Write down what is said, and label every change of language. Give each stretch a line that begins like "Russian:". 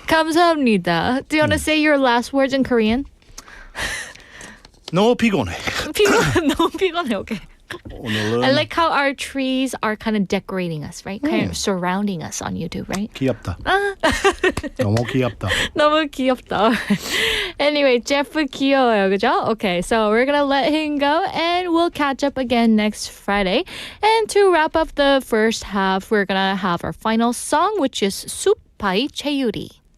Korean: 감사합니다.
English: Do you want to say your last words in Korean?
Korean: 너무 피곤해. 너무 피곤해. Okay. 오늘은
English: I like how our trees are kind of decorating us, right? Kind of surrounding us on YouTube, right?
Korean: 귀엽다. 너무 귀엽다. 너무 귀엽다. Anyway, 제프 귀여워요, 그죠?
English: Okay, so we're gonna let him go and we'll catch up again next Friday. And to wrap up the first half, we're gonna have our final song, which is 숲 by 최유리.